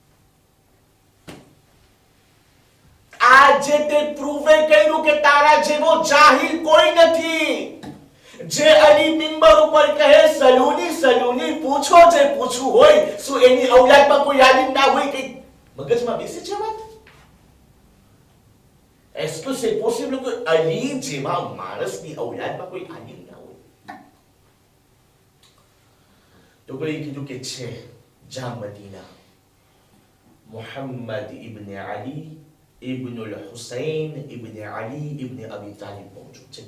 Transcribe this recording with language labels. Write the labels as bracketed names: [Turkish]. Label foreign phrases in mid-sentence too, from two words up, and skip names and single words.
[Gujarati] આજે તે પ્રૂવે કર્યું કે તારા જેવો જાહિલ કોઈ નથી. જે અલી મિંબર ઉપર કહે [Arabic] سلوني سلوني, [Gujarati] પૂછો જે પૂછવું હોય, શું એની ઔલાદમાં કોઈ આલિમ ના હોય? કે મગજમાં બેસે છે વાત? [French] est-ce que c'est possible que [Gujarati] અલી જેવા માણસની ઔલાદમાં કોઈ આલિમ ના હોય? તો કોઈ કીધું કે છે, જા મદીના. મુહમ્મદ ઇબ્ન અલી ઇબ્ન અલ-હુસૈન ઇબ્ન અલી ઇબ્ન અબી તાલિબ મોજૂદ છે.